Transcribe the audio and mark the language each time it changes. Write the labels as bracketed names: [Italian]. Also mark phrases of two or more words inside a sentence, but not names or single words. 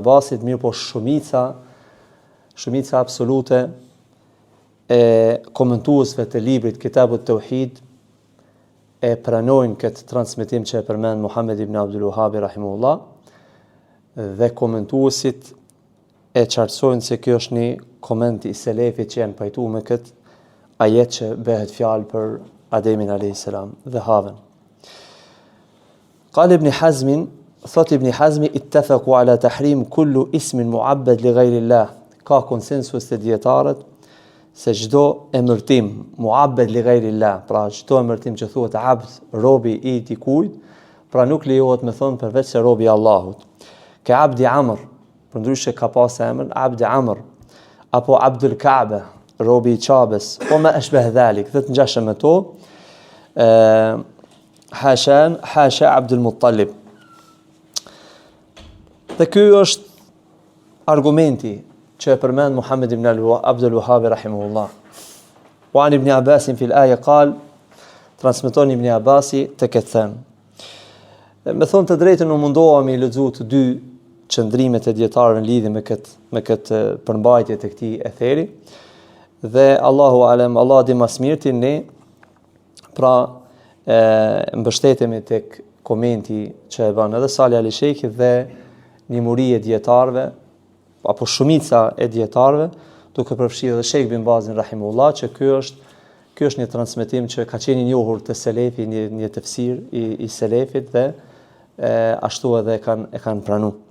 [Albanian] Abbasit, mirë po shumica absolute e komentuesve të librit Kitabut Tauhid e pranojnë këtë transmetim që e përmend Muhammed ibn Abdul Wahhabi rahimahullah, dhe komentuesit e qartësojnë se kjo është një koment I selefit që janë pajtuar me këtë ajet që bëhet fjalë për Ademin [Arabic] عليه السلام [Albanian] dhe Havën. [Arabic] قال ابن حزم ثوت ابن حزم اتفقوا على تحريم كل اسم معبد لغير الله. [Albanian] Ka konsensus të dietarët se çdo emërtim [Arabic] معبد لغير الله, [Albanian] pra çdo emërtim që thuhet abd, robi I dikujt, pra nuk lejohet me thon përveç se robi I Allahut. Ka Abdi Amr, përndryshe ka pas emër Abdi Amr, apo Abdul Kaaba, robi I Qabes, [Arabic] أو ما أشبه ذلك, [Albanian] dhe të ngjashëm me to, Hasha Abdul Muttalib. Dhe ky është argumenti që e përmend Muhammed ibn Abdul Wahhabi rahimahullah. [Arabic] وعن ابن عباس في الآية قال, [Albanian] transmeton Ibn Abbasi të këtë thënë. Me thonë të drejtën u mundoha me lexu të dy qëndrimet e dietarëve në lidhje me këtë përmbajtje të këtij etheri, dhe [Arabic] الله أعلم, [Albanian] Allah di më së miri, ne pra mbështetemi tek komenti që e bën edhe Salih Ali Sheikhi dhe një muri e dietarëve, apo shumica e dietarëve, duke përfshirë edhe Sheikh bin Bazin rahimahullah, që ky është një transmetim që ka qenë I njohur të selefi, një tefsir I selefit, dhe ashtu edhe e kanë pranuar.